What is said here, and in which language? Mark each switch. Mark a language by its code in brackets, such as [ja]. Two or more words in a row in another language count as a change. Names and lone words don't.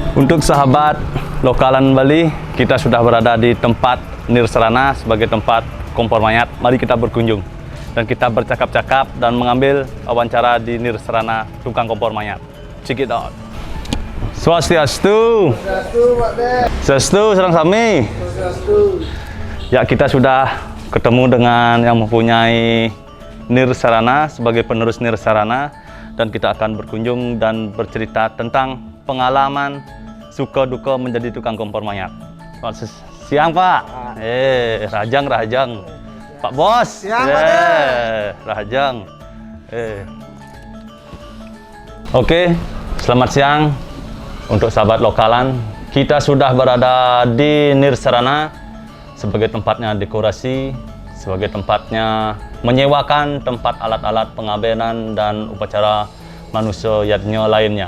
[id] Untuk sahabat lokalan Bali, kita sudah berada di tempat Nirsarana sebagai tempat kompor mayat. Mari kita berkunjung dan kita bercakap-cakap dan mengambil wawancara di Nirsarana tukang kompor mayat. [en] Check it out. [ban] Swastiastu. Swastiastu, sareng sami. [id] Ya, kita sudah ketemu dengan yang mempunyai Nirsarana sebagai penerus Nirsarana, dan kita akan berkunjung dan bercerita tentang pengalaman suka duka menjadi tukang kompor mayat. Selamat siang, Pak. Rajang. Pak Bos. Siang, Pak. Rajang. Oke, selamat siang untuk sahabat lokalan. Kita sudah berada di Nirsarana sebagai tempatnya dekorasi, sebagai tempatnya menyewakan tempat alat-alat pengabenan dan upacara manusia yatnya lainnya.